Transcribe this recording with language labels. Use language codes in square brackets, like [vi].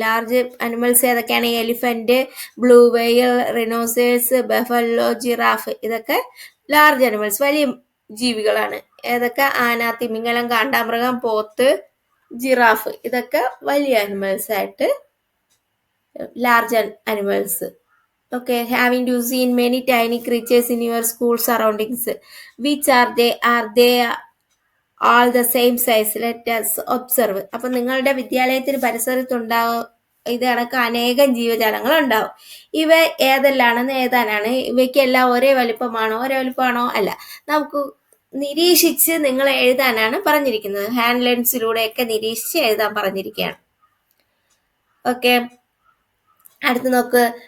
[ml] Large animals ഏതൊക്കെയാണ്? Elephant, blue whale, റിനോസേഴ്സ്, buffalo, giraffe, ഇതൊക്കെ large animals, വലിയ ജീവികളാണ്. ഏതൊക്കെ? ആന, തിമിംഗലം, കാണ്ടാമൃഗം, പോത്ത്, ജിറാഫ്, ഇതൊക്കെ വലിയ അനിമൽസ് ആയിട്ട് large animals. [en] Okay, having you seen many tiny creatures in your school surroundings? Which are they? Are they all the same size? Let us observe. [ml] അപ്പൊ നിങ്ങളുടെ വിദ്യാലയത്തിന് പരിസരത്തുണ്ടാവും ഇത് കണക്ക് അനേകം ജീവജാലങ്ങൾ ഉണ്ടാവും. ഇവ ഏതെല്ലാണെന്ന് എഴുതാനാണ്. ഇവയ്ക്കെല്ലാം ഒരേ വലിപ്പമാണോ അല്ല, നമുക്ക് നിരീക്ഷിച്ച് നിങ്ങൾ എഴുതാനാണ് പറഞ്ഞിരിക്കുന്നത്. ഹാൻഡ് ലെൻസിലൂടെയൊക്കെ നിരീക്ഷിച്ച് എഴുതാൻ പറഞ്ഞിരിക്കുകയാണ്. ഓക്കെ, അടുത്ത് നോക്ക്.